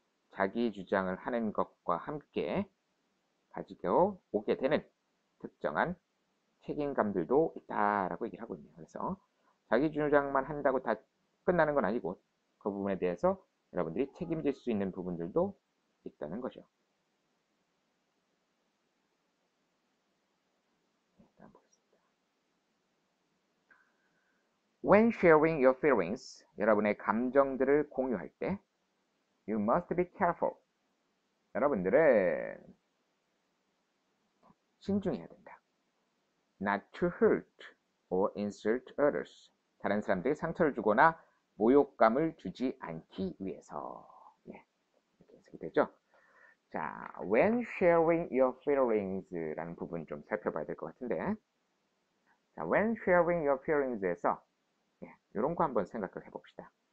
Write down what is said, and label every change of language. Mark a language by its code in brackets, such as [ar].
[ko] 자기 주장을 하는 것과 함께 가지고 오게 되는 특정한 책임감들도 있다라고 얘기를 하고 있네요. 그래서 자기 주장만 한다고 다 끝나는 건 아니고 그 부분에 대해서 여러분들이 책임질 수 있는 부분들도 있다는 거죠. 다음 보겠습니다. [en] When sharing your feelings, [ko] 여러분의 감정들을 공유할 때 [en] You must be careful. [ko] 여러분들은 신중해야 된다. [en] Not to hurt or insult others. [ko] 다른 사람들에게 상처를 주거나 모욕감을 주지 않기 위해서. 네, 이렇게 해석이 되죠. 자, [en] when sharing your feelings [ko] 라는 부분 좀 살펴봐야 될 것 같은데, 자, when sharing your feelings에서 네, 이런 거 한번 생각을 해봅시다.